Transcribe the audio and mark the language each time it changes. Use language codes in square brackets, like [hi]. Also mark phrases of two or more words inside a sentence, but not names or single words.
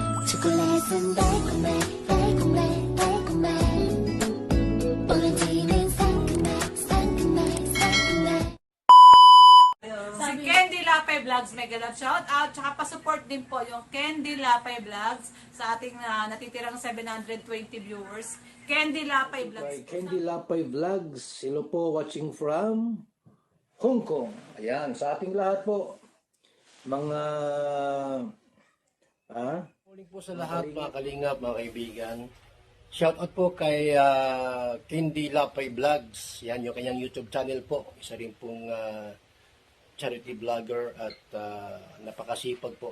[ko] 초콜릿은 달콤해 달콤해 달콤해 오렌지는 상큼해 상큼해 상큼해. [tl] Si Candy Lapay Vlogs, [en] mega love shout out. [tl] Tsaka pa-support din po yung Candy Lapay Vlogs sa ating natitirang 720 viewers. Candy Lapay Kay Vlogs. Candy Lapay Vlogs, hello po, [en] watching from Hong Kong. [tl] Ayan, sa ating lahat po, mga Morning po sa lahat mga kalingap, mga kaibigan. Shoutout po kay Candy Lapay Vlogs. Yan yung kanyang YouTube channel po. Isa rin pong charity vlogger at napakasipag po.